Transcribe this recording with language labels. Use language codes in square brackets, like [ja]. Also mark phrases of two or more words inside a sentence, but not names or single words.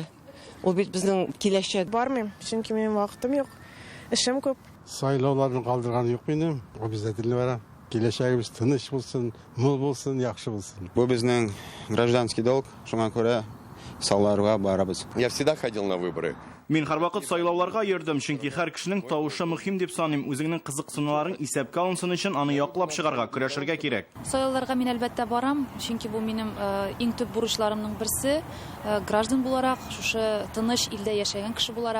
[tt] Ул бит безнең киләчәк. Бармыйм, чөнки минем вакытым юк. Эшем күп. Сайлауларны калдырган юк минем. Обязательно барам. Киләчәгебез тыныч булсын, мул булсын, яхшы булсын. Бу безнең [ru] гражданский долг, [tt] шуңа күрә сайларга барабыз. [ru] Я всегда ходил на выборы. [tt] Мин һәрвакыт сайлауларга йөрдем, чөнки һәр кешенең тавышы мөһим дип саныйм. Үзеңнең кызыксынуларын исәпкә алынсын өчен аны яклап чыгарга, көрәшергә кирәк. Сайлауларга мин әлбәттә барам, чөнки бу минем иң төп бурычларымның берсе, граждан буларак, шушы тыныч илдә яшәгән кеше буларак.